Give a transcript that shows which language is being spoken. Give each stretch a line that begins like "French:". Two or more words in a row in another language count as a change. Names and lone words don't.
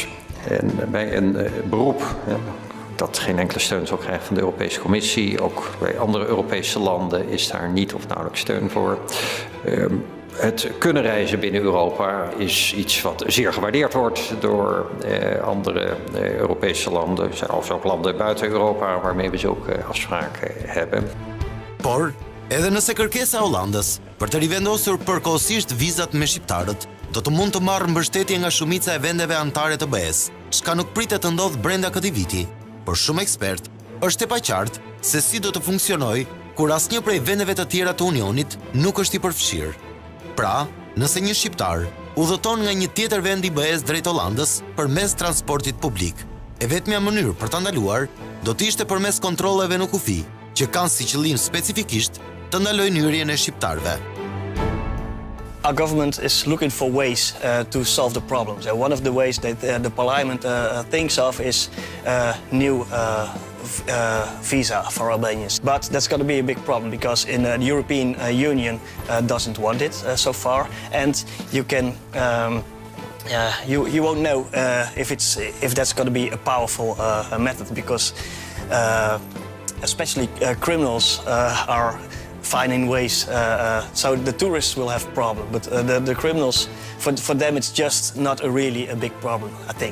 Dutch: En bij een beroep dat geen enkele steun zal krijgen van de Europese Commissie, ook bij andere Europese landen is daar niet of nauwelijks steun voor. Het kunnen reizen binnen Europa is iets wat zeer gewaardeerd wordt door andere Europese landen. Er zijn ook landen buiten Europa waarmee we zulke afspraken hebben.
Albanian: Por, edhe nëse kërkesa e Hollandës për të rivendosur përkohësisht vizat me shqiptarët, do të mund të marrë mbështetje nga shumica e vendeve anëtare të BE-s, çka nuk pritet të ndodhë brenda këtij viti. Por shumë ekspert, është e paqartë se si do të funksionojë kur asnjë prej vendeve të tjera të Unionit nuk është i përfshirë. Pra, nëse një shqiptar udhëton nga një tjetër vend i BE-s drejt Hollandës përmes transportit publik, e vetmja mënyrë për ta ndaluar do të ishte përmes kontrolleve në kufi, që kanë si qëllim specifikisht të ndalojnë hyrjen e shqiptarëve.
English: Our government is looking for ways to solve the problems. One of the ways that the parliament thinks of is new visa for Albanians. But that's going to be a big problem because the European Union doesn't want it so far, and you can you won't know if that's going to be a powerful method because especially criminals are finding ways, so the tourists will have a problem, but the criminals, for them it's just not really a big problem, I think.